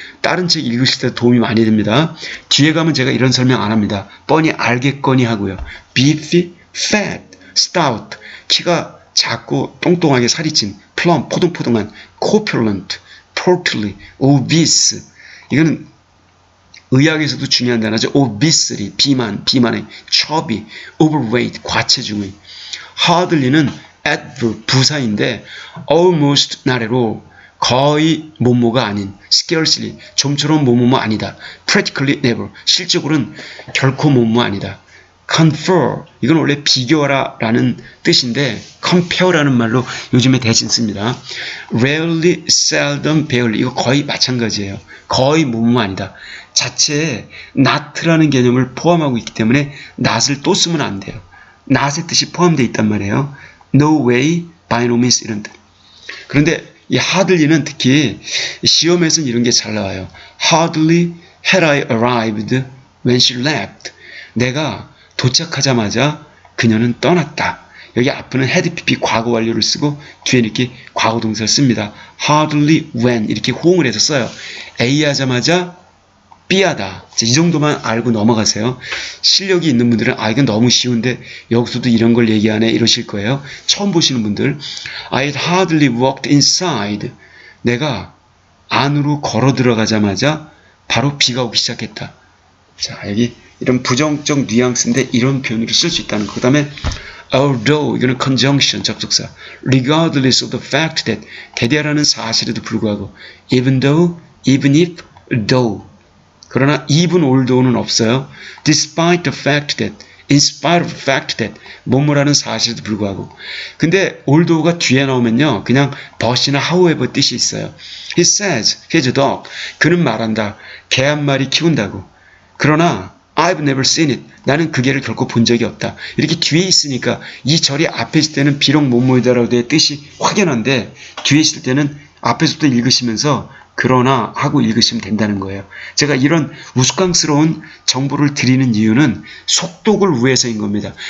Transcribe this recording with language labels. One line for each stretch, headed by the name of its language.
Korean: 다른 책 읽으실 때 도움이 많이 됩니다. 뒤에 가면 제가 이런 설명 안 합니다. 뻔히 알겠거니 하고요. beefy, fat, stout, 키가 작고 똥똥하게 살이 찐, plump, 포동포동한, corpulent,
English: portly, obese.
Korean: 이거는 의학에서도 중요한 단어죠.
English: obesity, 비만의, chubby, overweight, 과체중의.
Korean: hardly는 adverb, 부사인데
English: almost not at all,
Korean: 거의 뭐뭐가 아닌, scarcely, 좀처럼 뭐뭐뭐 아니다,
English: practically never,
Korean: 실적으로는 결코 뭐뭐 아니다. confer, 이건 원래 비교하라 라는 뜻인데 compare라는 말로 요즘에 대신 씁니다. rarely, seldom, barely, 이거 거의 마찬가지예요. 거의 뭐뭐 아니다. 자체에 not라는 개념을 포함하고 있기 때문에 not을 또 쓰면 안 돼요. not의 뜻이 포함되어 있단 말이에요.
English: no way, by no means
Korean: 이런 뜻. 그런데 이 hardly는 특히 시험에서는 이런 게 잘 나와요.
English: Hardly had I arrived when she left.
Korean: 내가 도착하자마자 그녀는 떠났다. 여기 앞에는 had pp 과거 완료를 쓰고 뒤에 이렇게 과거 동사를 씁니다. Hardly when 이렇게 호응을 해서 써요. A 하자마자 B 하다. 이 정도만 알고 넘어가세요. 실력이 있는 분들은 아 이건 너무 쉬운데 여기서도 이런 걸 얘기하네 이러실 거예요. 처음 보시는 분들
English: I had hardly walked inside.
Korean: 내가 안으로 걸어 들어가자마자 바로 비가 오기 시작했다. 자 여기 이런 부정적 뉘앙스인데 이런 표현으로 쓸 수 있다는 거. 그 다음에 although 이거는 conjunction 접속사
English: regardless of the fact that
Korean: 대대하라는 사실에도 불구하고
English: even though, even if, though
Korean: 그러나 even although는 없어요.
English: despite the fact that,
Korean: in spite of the fact that 뭐뭐라는 사실에도 불구하고 근데 although가 뒤에 나오면요 그냥 but이나 however 뜻이 있어요.
English: He says, he has a dog.
Korean: 그는 말한다. 개 한 마리 키운다고. 그러나
English: I've never seen it.
Korean: 나는 그 개를 결코 본 적이 없다. 이렇게 뒤에 있으니까 이 절이 앞에 있을 때는 비록 뭐뭐이다라고 내 뜻이 확연한데 뒤에 있을 때는 앞에서부터 읽으시면서 그러나 하고 읽으시면 된다는 거예요. 제가 이런 우스꽝스러운 정보를 드리는 이유는 속독을 위해서인 겁니다.